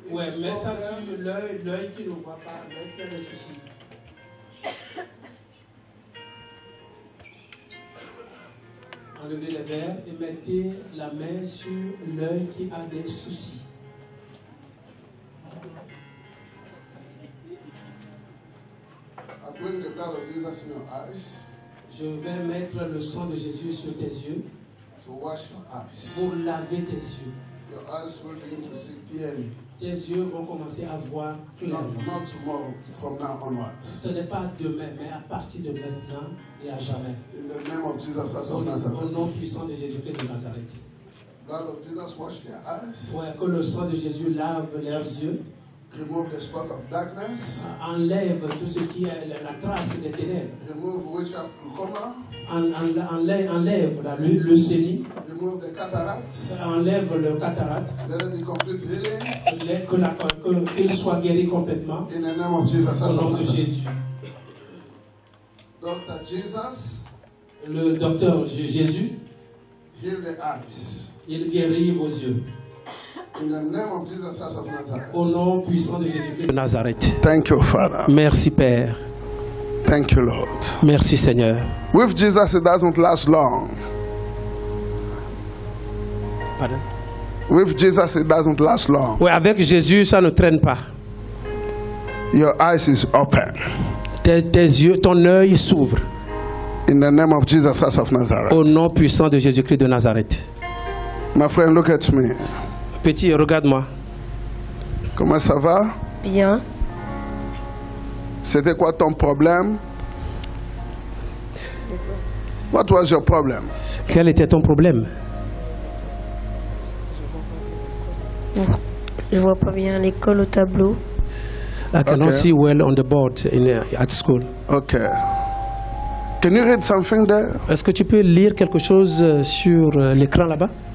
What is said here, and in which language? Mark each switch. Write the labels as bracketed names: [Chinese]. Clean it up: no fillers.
[French] Ouais, mets ça sur l'œil qui ne voit pas, l'œil qui a des soucis. Enlevez les verres et mettez la main sur l'œil qui a des soucis. [English] I bring the blood of Jesus in your eyes. [French] Je vais mettre le sang de Jésus sur tes yeux. [English] To wash your eyes. [French] Pour laver tes yeux. [English] Your eyes will begin to see clearly. [French] Tes yeux vont commencer à voir clairement. [English] Not tomorrow, from now onwards. [French] Ce n'est pas demain, mais à partir de maintenant et à jamais. [English] In the name of Jesus Christ of Nazareth. [French] Au nom puissant de Jésus-Christ de Nazareth. [English] Blood of Jesus wash their eyes. [French] Ouais, que le sang de Jésus lave leurs yeux. [English] Remove the spot of darkness. [French] Enlève tout ce qui est la trace des ténèbres. [English] Remove witchcraft glaucoma. [French] Enlève la leucémie. [English] Remove the cataract. [French] Enlève le cataracte. [English] Let it be complete healing. [French] Qu'il soit guéri complètement. [English] In the name of Jesus. [French] Au nom de Jésus. [English] Dr. Jesus. [French] Le docteur Jésus. [English] Heal the eyes. [French] Il guérit vos yeux. [English] In the name of Jesus Christ of Nazareth. [French] Au nom puissant de Jésus-Christ de Nazareth. [English] Thank you, Father. [French] Merci, Père. [English] Thank you, Lord. [French] Merci, Seigneur. [English] With Jesus, it doesn't last long. [French] Pardon? [English] With Jesus, it doesn't last long. [French] Oui, avec Jésus, ça ne traîne pas. [English] Your eyes is open. [French] Tes yeux, ton œil s'ouvre. [English] In the name of Jesus Christ of Nazareth. [French] Au nom puissant de Jésus-Christ de Nazareth. [English] My friend, look at me. [French] Petit, regarde-moi. Comment ça va? Bien. C'était quoi ton problème? [English] What was your problem? [French] Quel était ton problème? Je vois pas bien l'école au tableau. [English] I cannot see well on the board at school. Okay. Can you read something there? [French] Est-ce que tu peux lire quelque chose sur l'écran là-bas?